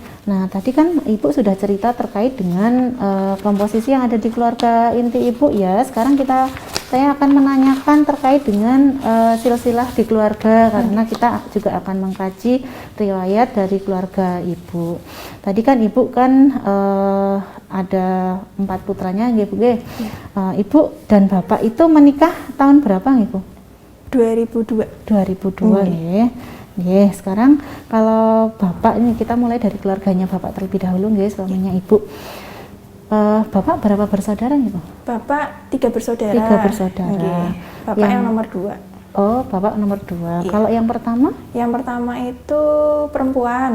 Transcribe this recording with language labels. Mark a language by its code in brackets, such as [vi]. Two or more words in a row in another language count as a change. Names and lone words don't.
[id] Nah, tadi kan Ibu sudah cerita terkait dengan komposisi yang ada di keluarga inti Ibu ya. Sekarang kita saya akan menanyakan terkait dengan silsilah di keluarga, karena kita juga akan mengkaji riwayat dari keluarga ibu. Tadi kan ibu kan ada 4 putranya, nggih Bu nggih. Ibu dan bapak itu menikah tahun berapa nggih Bu? 2002. 2002 nggih. Nggih, sekarang kalau bapak ini kita mulai dari keluarganya bapak terlebih dahulu nggih, suaminya ibu. Bapak berapa bersaudara nih Bu? Bapak 3 bersaudara. 3 bersaudara. Nggih. Bapak yang nomor 2. Oh, bapak nomor 2. Iya. Kalau yang pertama? Yang pertama itu perempuan.